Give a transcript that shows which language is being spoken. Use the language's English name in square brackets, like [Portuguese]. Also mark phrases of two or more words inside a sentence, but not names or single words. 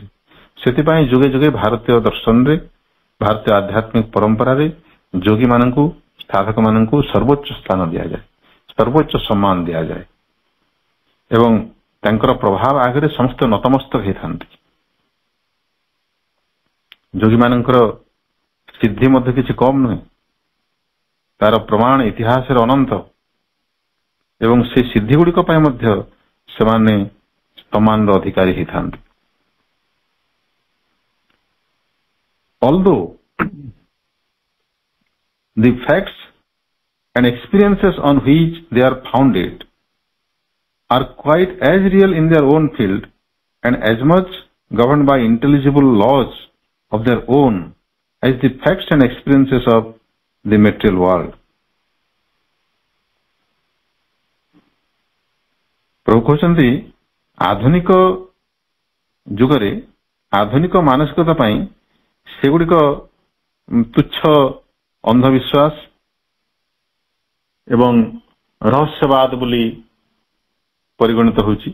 [Odia] ସେଥିପାଇଁ ଯୁଗେ ଯୁଗେ ଭାରତୀୟ ଦର୍ଶନରେ, ଭାରତୀୟ ଆଧ୍ୟାତ୍ମିକ ପରମ୍ପରାରେ ଯୋଗୀମାନଙ୍କୁ, ସାଧକମାନଙ୍କୁ ସର୍ବୋଚ୍ଚ ସ୍ଥାନ ଦିଆଯାଏ, ସର୍ବୋଚ୍ଚ ସମ୍ମାନ ଦିଆଯାଏ ଏବଂ ତାଙ୍କର ପ୍ରଭାବ ଆଗରେ ସମସ୍ତେ ନତମସ୍ତକ ହେଇଥାନ୍ତି। ଯୋଗୀମାନଙ୍କର ସିଦ୍ଧି ମଧ୍ୟ କିଛି କମ୍ ନୁହେଁ, ତାର ପ୍ରମାଣ ଇତିହାସରେ ଅନନ୍ତ ଏବଂ ସେ ସିଦ୍ଧି ଗୁଡ଼ିକ ପାଇଁ ମଧ୍ୟ ସେମାନେ ସମ୍ମାନର ଅଧିକାରୀ ହେଇଥାନ୍ତି। [English] Although the facts and experiences on which they are founded are quite as real in their own field and as much governed by intelligible laws of their own as the facts and experiences of the material world. [Odia] ପ୍ରଭୁ କହନ୍ତି ଆଧୁନିକ ଯୁଗରେ ଆଧୁନିକ ମାନସିକତା ପାଇଁ ସେଗୁଡ଼ିକ ତୁଚ୍ଛ ଅନ୍ଧବିଶ୍ୱାସ ଏବଂ ରହସ୍ୟବାଦ ବୋଲି ପରିଗଣିତ ହଉଛି।